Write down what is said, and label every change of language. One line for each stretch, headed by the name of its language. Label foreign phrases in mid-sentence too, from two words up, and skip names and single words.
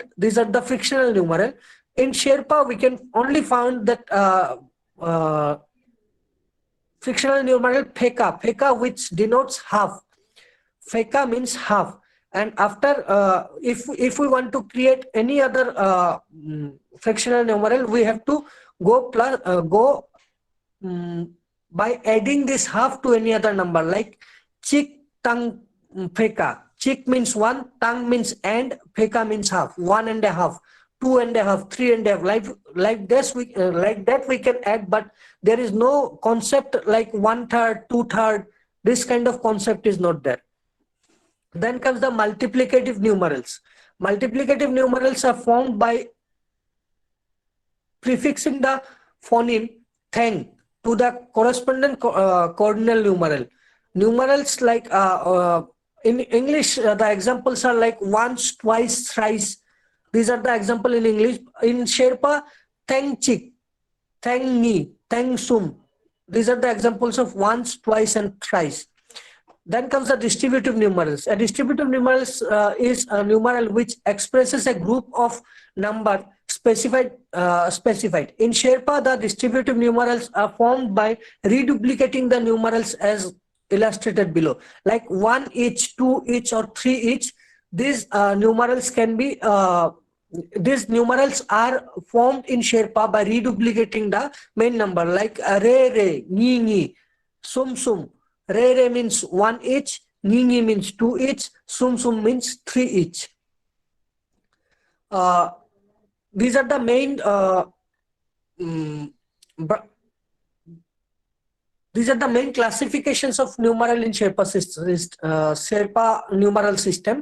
English: These are the frictional numeral. In Sherpa, we can only find that frictional numeral pheka, which denotes half. Pheka means half. And after, if we want to create any other frictional numeral, we have to go by adding this half to any other number, like
Sherpa: chik, tang, pheka.
English: Chik means 1, tang means and, pheka means half. 1.5, 2.5, 3.5. Like this, like that we can add, but there is no concept like 1/3, 2/3. This kind of concept is not there. Then comes the multiplicative numerals. Multiplicative numerals are formed by prefixing the phoneme thang to the corresponding cardinal numeral. Numerals like in English, the examples are like once, twice, thrice. These are the example in English. In Sherpa,
Sherpa: thang chik, thang ni, thang sum.
English: These are the examples of once, twice, and thrice. Then comes the distributive numerals. A distributive numerals is a numeral which expresses a group of number specified. In Sherpa, the distributive numerals are formed by reduplicating the numerals as illustrated below. Like 1 each, 2 each, or 3 each. These numerals can be these numerals are formed in Sherpa by reduplicating the main number, like
Sherpa: re re, ni ni, sum sum. Re re
English: means 1 each,
Sherpa: ni ni
English: means 2 each,
Sherpa: sum sum
English: means 3 each. These are the main classifications of numeral in Sherpa numeral system.